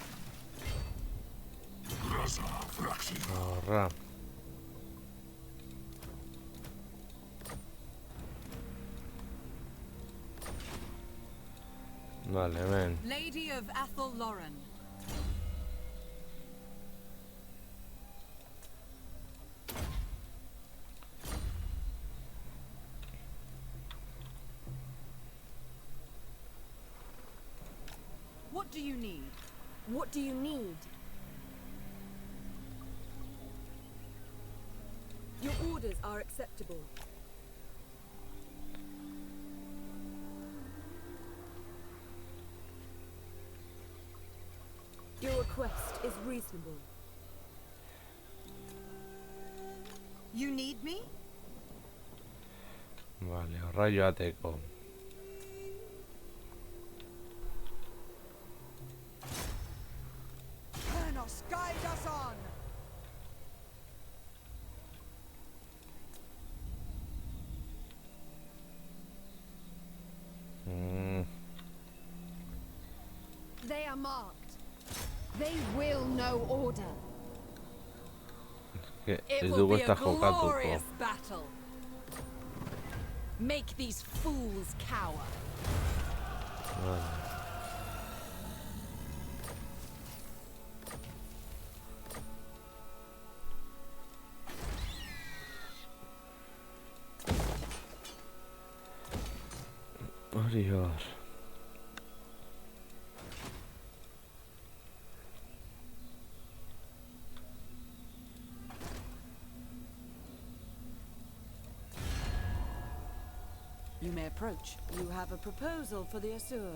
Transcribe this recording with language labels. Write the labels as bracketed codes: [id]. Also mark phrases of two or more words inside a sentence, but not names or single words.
[eu] Grasa Fraxina. Horra. Vale, ben. [en] Lady of Athel Lauren. What do you need? What do you need? Your orders are acceptable. Your request is reasonable. You need me? [eu] Vale, horra joateko. [en] Kernos, guide us on! They are marked. They will know order. [eu] Que [en] It [eu] ez [en] will [eu] dugu [en] be [eu] ezta [en] a [eu] jokatuko. [en] glorious battle. Make these fools cower. [eu] Vale. Hori hor. [en] You may approach. You have a proposal for the Asur.